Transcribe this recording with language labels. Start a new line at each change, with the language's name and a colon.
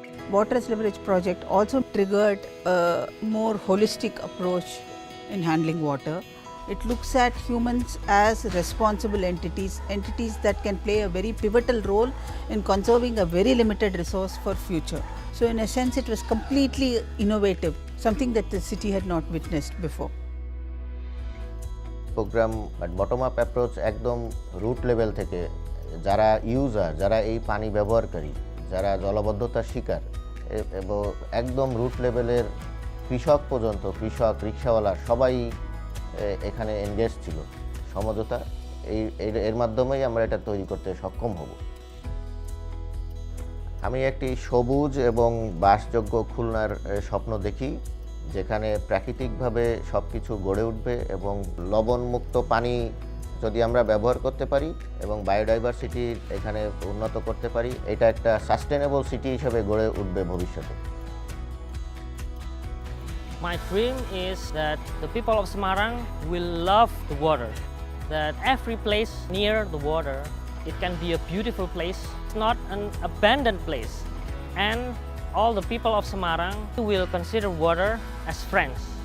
English: Water as Leverage project also triggered a more holistic approach in handling water. It looks at humans as responsible entities that can play a very pivotal role in conserving a very limited resource for future. So in a sense it was completely innovative, something that the city had not witnessed before.
Bangla: Programme bottom up approach একদম root level থেকে যারা user, যারা এই পানি ব্যবহারকারী, যারা জলাবদ্ধতার শিকার এবং একদম রুট লেভেলের কৃষক পর্যন্ত, কৃষক, রিক্সাওয়ালা সবাই এখানে এনগেজ ছিল। সমঝোতা এর মাধ্যমেই আমরা এটা তৈরি করতে সক্ষম হব। আমি একটি সবুজ এবং বাসযোগ্য খুলনার স্বপ্ন দেখি, যেখানে প্রাকৃতিকভাবে সব কিছু গড়ে উঠবে এবং লবণমুক্ত পানি যদি আমরা ব্যবহার করতে পারি এবং বায়োডাইভার্সিটি এখানে উন্নত করতে পারি, এটা একটা সাস্টেনেবল সিটি হিসেবে গড়ে উঠবে ভবিষ্যতে।
English: My dream is that the people of Semarang will love the water, that every place near the water, it can be a beautiful place, not an abandoned place, and all the people of Semarang will consider water as friends.